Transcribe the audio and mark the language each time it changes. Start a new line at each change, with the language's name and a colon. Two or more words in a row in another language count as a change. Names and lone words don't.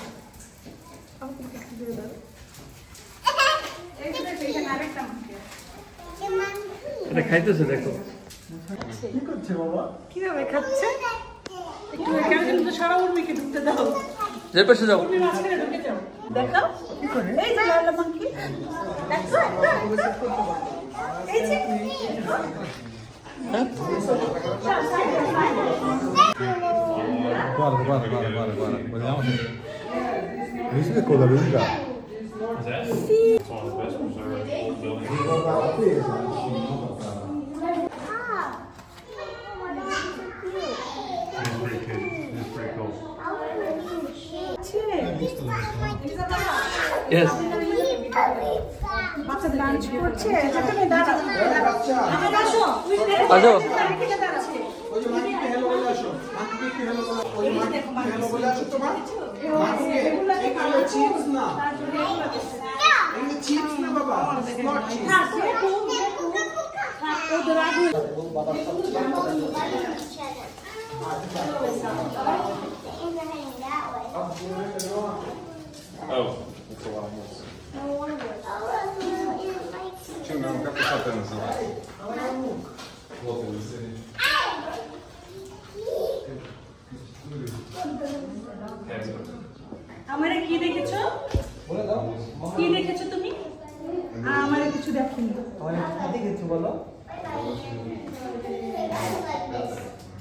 Bangla: এটা খাইতেছে দেখো। কি করছে বাবা? কিভাবে খাচ্ছে? একটু এখানে কিন্তু সারা উর্মিকে ঢুকতে দাও। যে পাশে যাও। উর্মি মাঝখানে ঢুকে যাও। দেখো কি করে? এই যে লালা মাংকি। দেখো এই যে
Italian: Guarda, vogliamo che... Visto che coda lunga? Sì.
English: Yes.
Bangla: বাচ্চা লাঞ্চ করছে, এখানে দাঁড়াও। আসো। আসো। ওই যে মাংকিকে হ্যালো বলে আসো, মাংকিকে হ্যালো বলে, ওই মাংকিকে হ্যালো বলে আসো তোমার। মাংকিকে এগুলো চিপস না, এগুলো চিপস না বাবা,
English: not chips.
Bangla: ওদের আগে
English: Oh, that's a lot of this.
Russian: Чем нам как это называется? Вот он сидит.
Bangla: আমারে কি দেখেছো? কি দেখেছো তুমি? আর আমারে কিছু দেখেনি। আমার দেখেছো বলো